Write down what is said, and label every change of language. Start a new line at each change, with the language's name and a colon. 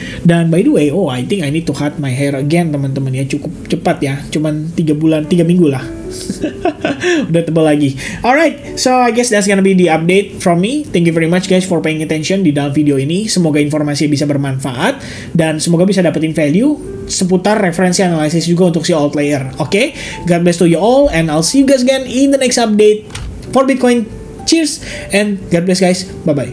English: Dan by the way, I think I need to cut my hair again,
Indonesian: teman-teman ya. Cukup cepat ya, cuman 3 minggu lah. Udah tebal lagi.
English: Alright, so I guess that's gonna be the update from me. Thank you very much guys for paying attention
Indonesian: di dalam video ini. Semoga informasi bisa bermanfaat dan semoga bisa dapetin value seputar referensi analisis juga untuk si outlier.
English: Oke, God bless to you all and I'll see you guys again in the next update for Bitcoin. Cheers and God bless guys. Bye bye.